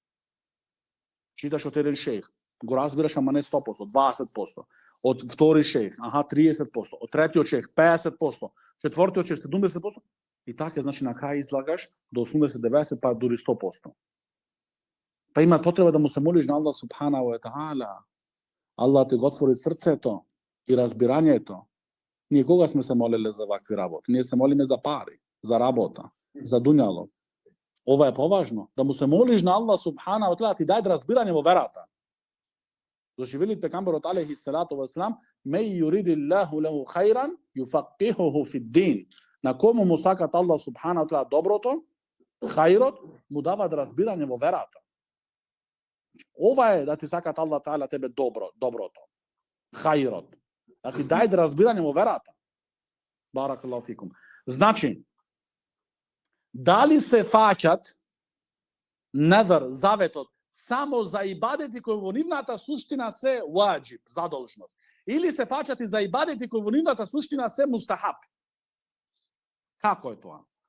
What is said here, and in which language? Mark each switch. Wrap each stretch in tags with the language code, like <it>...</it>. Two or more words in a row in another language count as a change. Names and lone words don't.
<mk>Читаш од еден шејх, го разбираш, ама не 100%, 20%. Од втори шејх, 30%, од третиот шејх 50%, четвртиот шејх 70%, и така, значи на крај излагаш до 80-90, па дури 100%. Па има потреба да му се молиш на Allah</mk> <ar>سبحانه وتعالى.</ar> <mk>Allah ти го отвори срцето и разбирањето. Ние кога сме се молеле за вакви работи? Ние се молиме за пари, за работа, за дуњало. Ова е поважно. Да му се молиш на Allah</mk> <ar>سبحانه وتعالى,</ar> <mk>ти даде разбирање во верата. Зашто вели пегамберот</mk> <ar>عليه الصلاة والسلام من يرد الله له خيرا يفقهه في الدين.</ar> <mk>На кому му сакат Allah</mk> <ar>سبحانه وتعالى</ar> <mk>доброто, хајрот, му дава разбирање во верата. Ова е да ти сакат Allah ta'ala тебе доброто, хајрот. Да ти даде разбирање во верата.</mk> <ar>بارك الله فيكم.</ar> <mk>Значи, дали се фаќат надар, заветот, само за ибадети кои во нивната суштина се ваџиб, задолжност, или се фаќат и за ибадети кои во нивната суштина се мустахаб? Како е тоа?</mk>